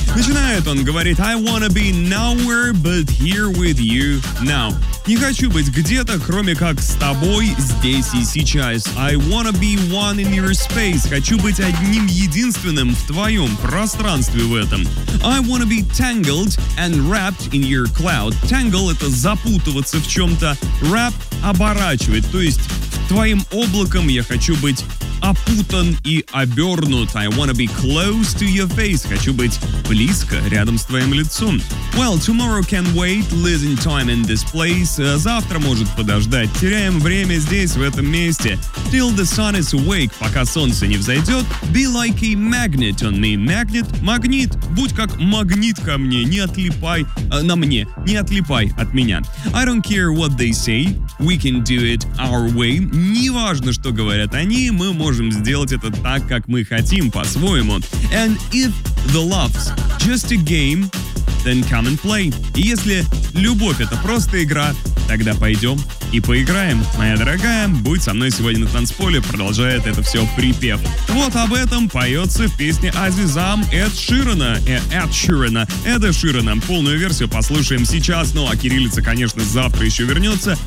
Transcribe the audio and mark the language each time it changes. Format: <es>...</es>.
<ru>Начинает он, говорит,</ru> <en>I wanna be nowhere but here with you now.</en> <ru>Не хочу быть где-то, кроме как с тобой здесь и сейчас.</ru> <en>I wanna be one in your space.</en> <ru>Хочу быть одним единственным в твоем пространстве в этом.</ru> <en>I wanna be tangled and wrapped in your cloud.</en> <ru>Tangle — это запутываться в чем-то. Wrap — оборачивать. То есть твоим облаком я хочу быть опутан и обернут.</ru> <en>I wanna be close to your face.</en> <ru>Хочу быть близко, рядом с твоим лицом.</ru> <en>Well, tomorrow can wait. Losing time in this place.</en> <ru>Завтра может подождать. Теряем время здесь, в этом месте.</ru> <en>Till the sun is awake.</en> <ru>Пока солнце не взойдет.</ru> <en>Be like a magnet on me. Magnet. Магнит.</en> <ru>Будь как магнит ко мне. Не отлипай на мне. Не отлипай от меня.</ru> <en>I don't care what they say. We can do it our way.</en> <ru>Не важно, что говорят они, мы можем сделать это так, как мы хотим, по-своему.</ru> <en>And if the love's just a game, then come and play.</en> <ru>И если любовь — это просто игра, тогда пойдем и поиграем. Моя дорогая, будь со мной сегодня на танцполе, продолжает это все припев. Вот об этом поется в песне Азизам Эда Ширана. Полную версию послушаем сейчас. Ну а кириллица, конечно, завтра еще вернется.</ru>